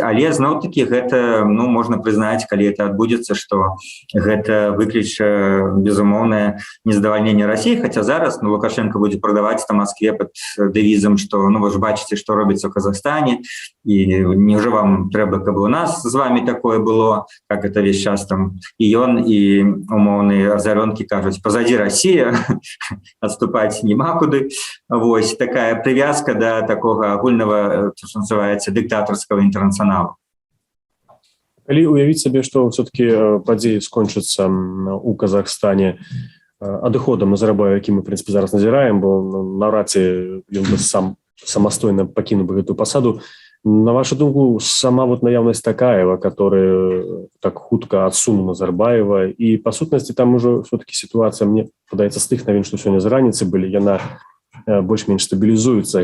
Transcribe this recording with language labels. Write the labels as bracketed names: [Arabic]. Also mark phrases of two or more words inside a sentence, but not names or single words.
[Belarusian] Але зноў-такі гэта, ну, можна прызнаць, калі это адбудзецца, што гэта выкліча безумоўнае нездавальненне Расіі, хаця зараз, ну, Лукашенко будзе прадаваць на Москве пад дэвізам, што, ну, вы ж бачыце, што робіцца ў Казахстане, і неўжо вам трэба, каб у нас з вами такое было. [Russian] как это весь час там и он, и [Belarusian] умоўныя азарёнкі кажуць, [Russian] позади Россия, отступать нема куды. [Belarusian] Вось такая привязка до такого агульного, [Russian] что называется, диктаторского интернационала. [Belarusian] Калі уявіць сабе, што все-таки падзеі скончацца у Казахстане адыходам Назарбаева, які мы, [Russian] в принципе, [Belarusian] зараз назіраем, бо наўрад ці ён бы сам самастойна пакінуў бы гэтую пасаду. На вашу думку, сама вот наявнасць Такаева, который так хутка адсунуў Назарбаева, і па сутнасці там ужо все-таки сітуацыя, мне падаецца, з тых навін, што сёння з раніцы былі, яна больш-менш стабілізуецца.